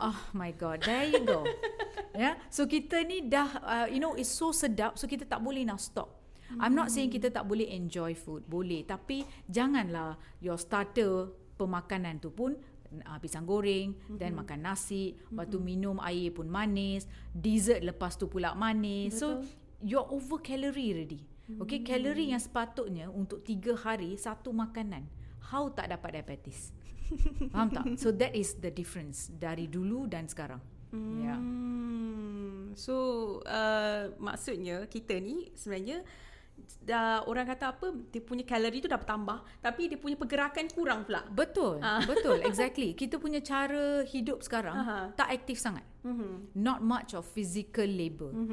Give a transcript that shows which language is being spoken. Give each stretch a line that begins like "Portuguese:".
English: Oh my god, there you go. So
Malay: kita ni dah
English: it's so
Malay: sedap,
English: so
Malay: kita tak boleh nak
English: stop. I'm not saying
Malay: kita tak boleh enjoy food, boleh, tapi janganlah
English: your starter
Malay: pemakanan tu pun pisang goreng, dan makan nasi, lepas tu minum air pun manis, dessert lepas tu pula manis.
English: So you're over calorie already.
Malay: Okay, kalori yang sepatutnya untuk 3 hari satu makanan, how tak dapat diabetes? Faham tak?
English: So that is the difference
Malay: dari dulu dan sekarang.
English: Yeah.
Malay: So maksudnya kita ni sebenarnya dah, orang kata apa, dia punya kalori tu dah bertambah, tapi dia punya pergerakan kurang pula. Betul. Betul, exactly. Kita punya cara hidup sekarang tak aktif sangat.
English: Not much of physical labor.